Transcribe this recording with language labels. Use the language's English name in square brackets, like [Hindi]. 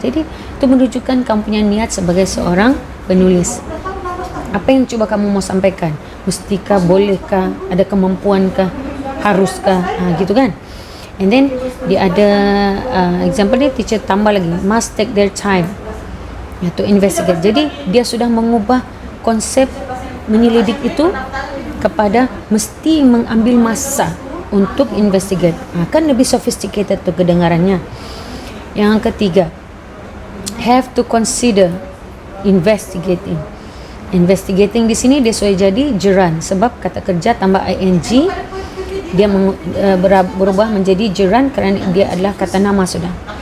[Malay] Jadi itu menunjukkan kamu punya niat sebagai seorang penulis. Apa yang cuba kamu mau sampaikan, mestikah, bolehkah, ada kemampuankah, haruskah, gitu kan. [English] And then [Malay] dia ada [English] example ni, teacher [Malay] tambah lagi, [English] must take their time to investigate. [Malay] Jadi dia sudah mengubah konsep menyelidik itu kepada mesti mengambil masa untuk investigate. Kan lebih sophisticated tu kedengarannya. Yang ketiga, [English] have to consider investigating. [Malay] Investigating di sini dia sudah jadi gerund, sebab kata kerja tambah ing dia berubah menjadi gerund kerana dia adalah kata nama sudah.